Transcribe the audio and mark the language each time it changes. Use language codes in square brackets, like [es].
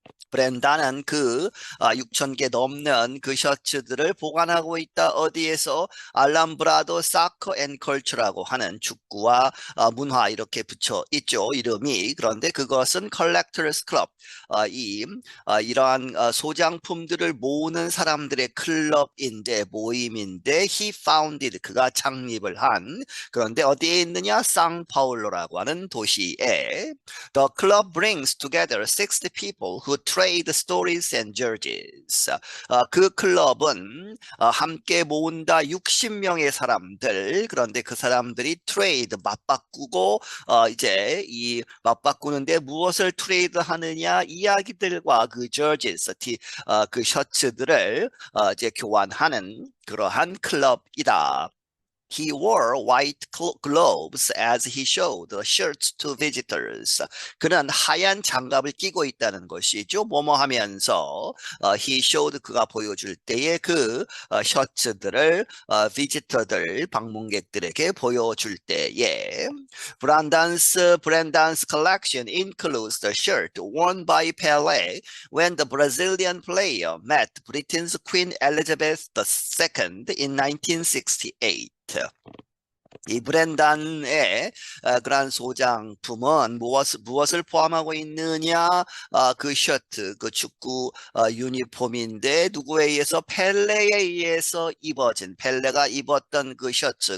[ko] 브랜다는 6,000개 넘는 그 셔츠들을 보관하고 있다. 어디에서? 알람브라도 사커 앤 컬처라고 하는 축구와 문화 이렇게 붙여 있죠. 이름이. 그런데 그것은 컬렉터스 클럽. 이러한 소장품들을 모으는 사람들의 클럽인데 모임인데 [en] he founded [ko] 그가 창립을 한 그런데 어디에 있느냐? 상파울로라고 하는 도시에 [en] The club brings together 60 people who trade stories and jerseys. [ko] 그 클럽은 함께 모은다 60명의 사람들. 그런데 그 사람들이 트레이드 맞바꾸고 이제 이 맞바꾸는데 무엇을 트레이드 하느냐? 이야기들과 그 jerseys, 그 셔츠들을 이제 교환하는 그러한 클럽이다. [en] He wore white gloves as he showed the shirts to visitors. [ko] 그는 하얀 장갑을 끼고 있다는 것이죠. 뭐뭐 하면서 [en] he showed [ko] 그가 보여줄 때에 그 셔츠들을 비지터들 방문객들에게 보여줄 때에 [en] Brandon's collection includes the shirt worn by Pelé when the Brazilian player met Britain's Queen Elizabeth II in 1968. [ko] 이 브렌단의 그러한 소장품은 무엇을 포함하고 있느냐? 그 셔츠, 그 축구 유니폼인데 누구에 의해서 펠레에 의해서 입어진 펠레가 입었던 그 셔츠.